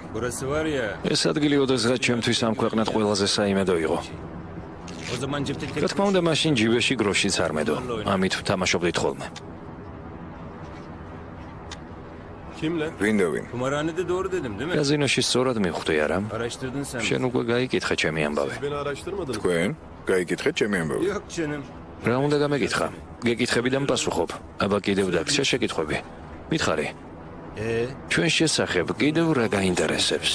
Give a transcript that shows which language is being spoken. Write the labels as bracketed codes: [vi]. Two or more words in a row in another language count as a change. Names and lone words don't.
[tr] Burası var ya. [ka] ეს ადგილი ოდესღაც ჩემთვის ამ ქვეყნად ყველაზე საიმედო იყო. [tr] O zaman cepte [ka] რა თქმა უნდა, მაშინ ჯიბეში გროშიც არ მედო. ამით ვთამაშობდით ხოლმე. [tr] Kimle? [ka] ვინდოვინ? [tr] Kumarhanede doğru dedim değil mi? [ka] კაზინოში სწორად მივხვდი არა? [tr] Araştırdın sen. [ka] შენ უკვე გაიკითხე ჩემი ამბავი. [tr] Beni araştırmadın mı? [ka] თქვენ? გაიგითხეთ ჩემი ამბავი. [tr] Yok canım. [ka] რა უნდა გამეკითხა? გეკითხები და მპასუხობ. აბა კიდევ დაგჭირ შეკითხვები. მითხარი. ჩვენ შესახებ კიდევ რა გაინტერესებს?